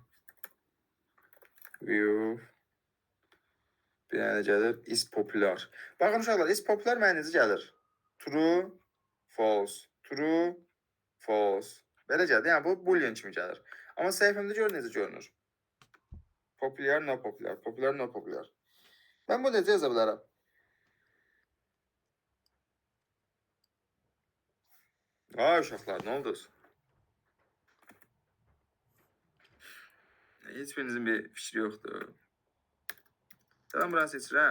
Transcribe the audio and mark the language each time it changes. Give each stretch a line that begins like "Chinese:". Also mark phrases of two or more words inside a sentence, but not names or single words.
Azerbaijani: Bir dənə də gəlir
English: is popular.
Azerbaijani: Baxın uşaqlar,
English: is popular
Azerbaijani: mənə necə gəlir?
English: True, false, true, false.
Azerbaijani: Belə gəlir. Yəni bu boolean kimi gəlir. Amma səhifəmdə gör necə görünür.
English: Popular, no popular, popular, no popular.
Azerbaijani: Mən bu necə yaza bilərəm? Ay uşaqlar, nə oldunuz? Heç birinizin bir fikri yoxdur. Tamam, buranı seçirəm.